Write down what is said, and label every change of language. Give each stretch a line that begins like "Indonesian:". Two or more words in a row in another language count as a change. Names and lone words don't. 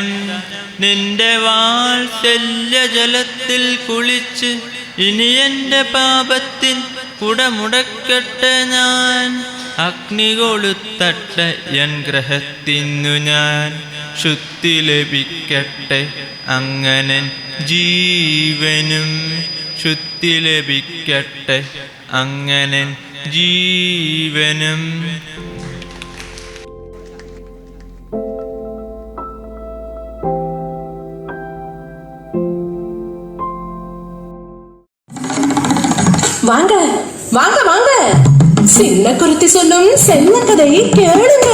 Malayalam: നിന്റെ വാത്സല്യ ജലത്തിൽ കുളിച്ച് ഇനി എൻ്റെ പാപത്തിൻ കുടമുടക്കട്ടെ ഞാൻ, അഗ്നി കൊളുത്തട്ടെ എൻ ഗ്രഹത്തിന്നു ഞാൻ. ശുദ്ധി ലഭിക്കട്ടെ അങ്ങനെ ജീവനും, ശുദ്ധി ലഭിക്കട്ടെ അങ്ങനെ ജീവനും.
Tamil: வாங்க வாங்க வாங்க, சின்ன குருத்தி சொல்லும் செல்ல கதை கேளுங்க.